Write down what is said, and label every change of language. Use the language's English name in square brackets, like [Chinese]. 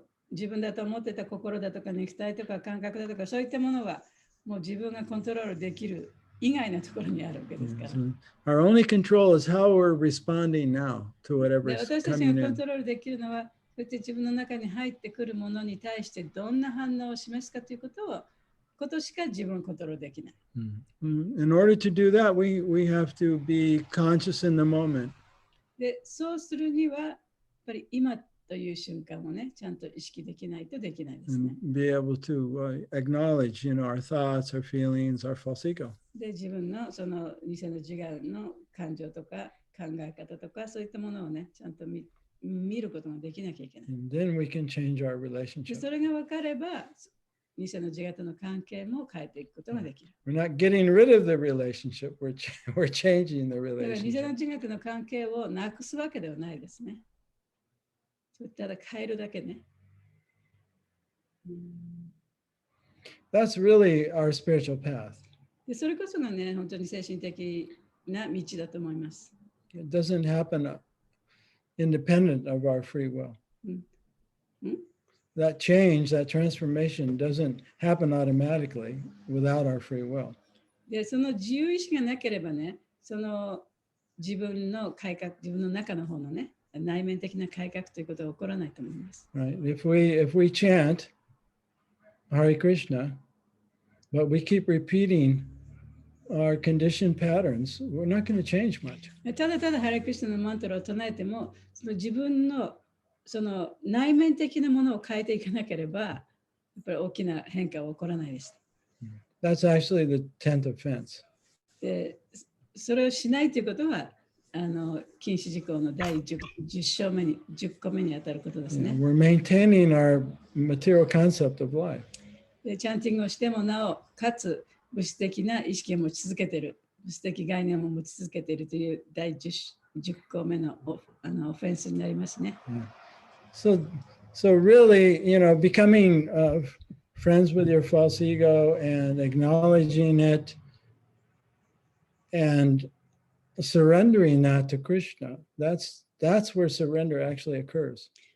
[Japanese] 自分だと思ってた心だとか肉体とか感覚だとかそういったものはもう自分がコントロールできる以外のところにあるわけですから。 [English] Our only control is how we're responding now to whatever is [Japanese] 私たち [English] coming [Japanese] がコン [English] in. [Japanese] トロールできるのは、そうやって自分の中に入ってくるものに対してどんな反応を示すかということしか自分をコントロールできない。 [English] In order to do that, we have to be conscious in the moment. [Japanese] で、そうするには、やっぱり今という瞬間をね、ちゃんと意識できないとできないですね。 [English] And be able to acknowledge, our thoughts, our feelings, our false ego. [Japanese] で、自分のその偽の自我の感情とか考え方とかそういったものをね、ちゃんと見ることができなきゃいけない。 [English] And then we can change our [Japanese] で、 [English] relationship. [Japanese] それが分かれば、偽の自我との関係も変えていくことができる。 [English] We're not getting rid of the relationship, we're changing the [Japanese] だから偽の [English] relationship. [Japanese] 自我との関係をなくすわけではないですね。ただ変えるだけね。 [English] That's really our spiritual path. [Japanese] でそれこそがね、本当に精神的な道だと思います。 [English] It doesn't happen independent of our free will. That change, that transformation doesn't happen automatically without our free will. [Japanese] で、その自由意志がなければね、その自分の改革、自分の中の方のね、内面的な改革ということは起こらないと思います。 [English] Right? If we chant Hare Krishna, but we keep repeating our conditioned patterns, we're not going to change much. [Japanese] ただただハレクリシナのマントラを唱えても、その自分のその内面的なものを変えていかなければ、やっぱり大きな変化は起こらないです。 [English] That's actually the 10th offense. [Japanese] で、それをしないということは、禁止事項の第 10個目に当たることですね。 [English] We're maintaining our material concept of life. [Japanese] で、チャンティングをしてもなお、かつ物質的な意識を持ち続けている、物質的概念を持ち続けているという第 10個目のオフェンスになりますね。 [English] So really, becoming friends with your false ego and acknowledging it and surrendering that to Krishna, that's where surrender actually occurs.